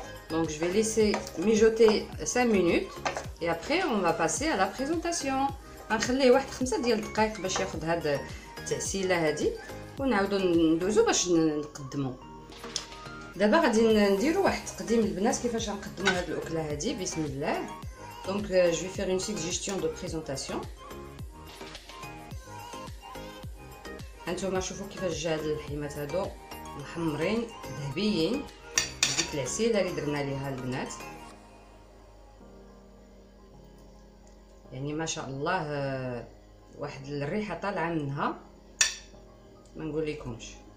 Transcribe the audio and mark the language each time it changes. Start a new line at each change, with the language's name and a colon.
French: Donc je vais laisser mijoter 5 minutes et après on va passer à la présentation.
Arabic: غنخليه واحد 5 ديال الدقائق باش ياخذ هاد التعسيله هادي ونعاودو ندوزو باش نقدمو. دابا غادي نديرو واحد التقديم البنات كيفاش غنقدمو هاد الاكله هادي. بسم الله.
French: Donc je vais faire une suggestion de présentation.
Arabic: هانتوما شوفوا كيفاش جا هاد اللحيمات هادو محمرين ذهبيين بديك العسيله اللي درنا ليها البنات. يعني ما شاء الله واحد الريحه طالعه منها ما نقول لكمش.